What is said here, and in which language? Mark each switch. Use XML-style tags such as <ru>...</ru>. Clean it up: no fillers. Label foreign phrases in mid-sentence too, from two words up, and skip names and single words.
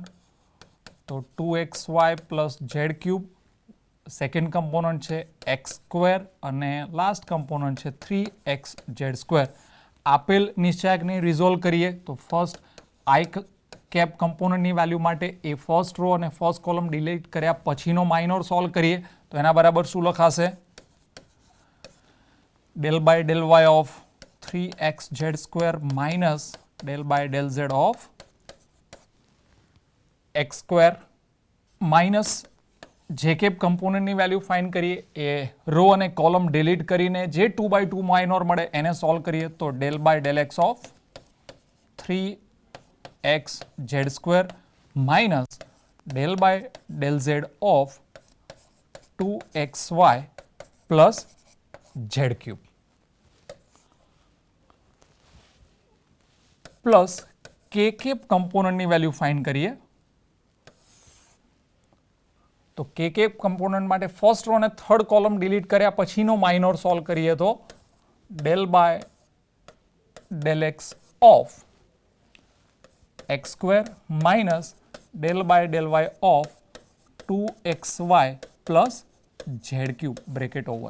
<en>તો 2xy plus z cube, second component છે x square અને last component છે 3x z square.</en> <gu>આપેલ નિશ્ચાયકને રિઝોલ્વ કરીએ તો</gu> <en>first i cap componentની value</en> <gu>માટે એ</gu> <en>first row</en> <gu>અને</gu> <en>first column delete</en> <gu>કર્યા પછીનો</gu> <en>minor solve</en> <gu>કરીએ તો એના બરાબર શું લખાશે?</gu> <en>del by del y of 3x z square minus del by del z of x square minus</en> <gu>જે કેપ કમ્પોનન્ટની વેલ્યુ ફાઇન્ડ કરીએ એ રો અને કોલમ ડિલીટ કરીને જે 2/2 માઇનોર મળે એને સોલ્વ કરીએ તો</gu> <en>del by del x of 3x z square minus del by del z of 2xy plus z cube. પ્લસ</en> <gu>કે કેપ કમ્પોનન્ટની વેલ્યુ ફાઇન્ડ કરીએ. તો કે કેપ કમ્પોનન્ટ માટે ફર્સ્ટ રો અને થર્ડ કોલમ ડિલીટ કર્યા પછીનો માઇનોર સોલ્વ કરીએ તો</gu> <en>del by del x of x square minus del by del y of 2xy plus z cube bracket over.</en>